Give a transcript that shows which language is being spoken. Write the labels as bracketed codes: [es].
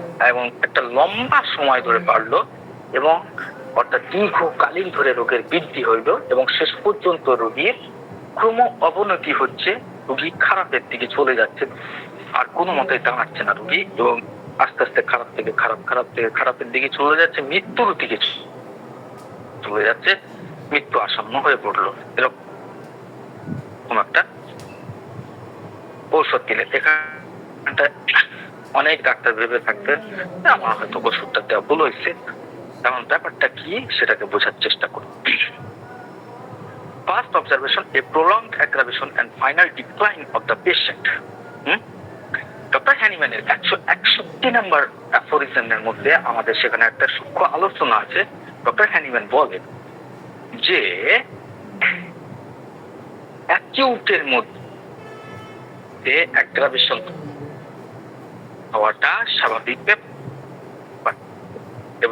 [bn] এবং একটা লম্বা সময় ধরে বাড়লো, এবং অর্থাৎ দীর্ঘকালীন ধরে রোগের বৃদ্ধি হইল, এবং শেষ পর্যন্ত রোগীর ক্রম অবনতি হচ্ছে, রোগী খারাপের দিকে চলে যাচ্ছে, আর কোনো মতে দাঁড়াচ্ছে না রোগী, এবং আস্তে আস্তে খারাপ থেকে খারাপের দিকে চলে যাচ্ছে, মৃত্যুর দিকে চলে যাচ্ছে, মৃত্যু আসন্ন হয়ে পড়লো। এরকম একটা ঔষধ দিলে এখানটা অনেক ডাক্তার ভেবে থাকতেন আমার হয়তো ওষুধটা দেওয়া ভুল হয়েছে, এমন ব্যাপারটা কি সেটাকে বোঝার চেষ্টা করুন। [en] First observation, a prolonged aggravation and final decline of the patient. [bn] Doctor হ্যানিম্যানের 161 নম্বর অ্যাফোরিজমের মধ্যে আমাদের সেখানে একটা সূক্ষ্ম আলোচনা আছে। ডক্টর হ্যানিম্যান বলেন যে অ্যাকিউটের মধ্যে অ্যাগ্রাভেশন হওয়াটা স্বাভাবিক ব্যাপার, এবং